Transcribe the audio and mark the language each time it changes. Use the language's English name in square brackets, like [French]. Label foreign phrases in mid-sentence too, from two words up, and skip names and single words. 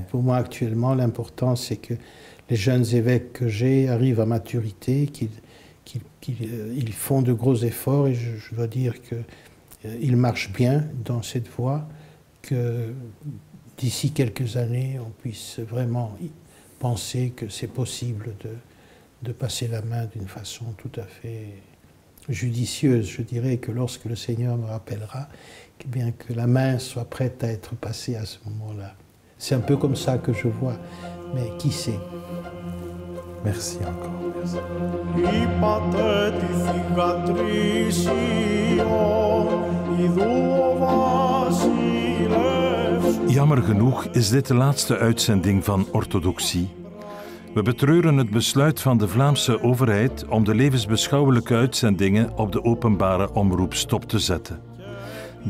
[French] Pour moi, actuellement, l'important, c'est que les jeunes évêques que j'ai arrivent à maturité, qu'ils font de gros efforts, et je dois dire qu'ils marchent bien dans cette voie, que d'ici quelques années, on puisse vraiment penser que c'est possible de passer la main d'une façon tout à fait judicieuse. Je dirais que lorsque le Seigneur me rappellera, eh bien que la main soit prête à être passée à ce moment-là. C'est un peu comme ça que je vois, mais qui sait? Merci encore. [Dutch] Jammer genoeg is dit de laatste uitzending van Orthodoxie. We betreuren het besluit van de Vlaamse overheid om de levensbeschouwelijke uitzendingen op de openbare omroep stop te zetten.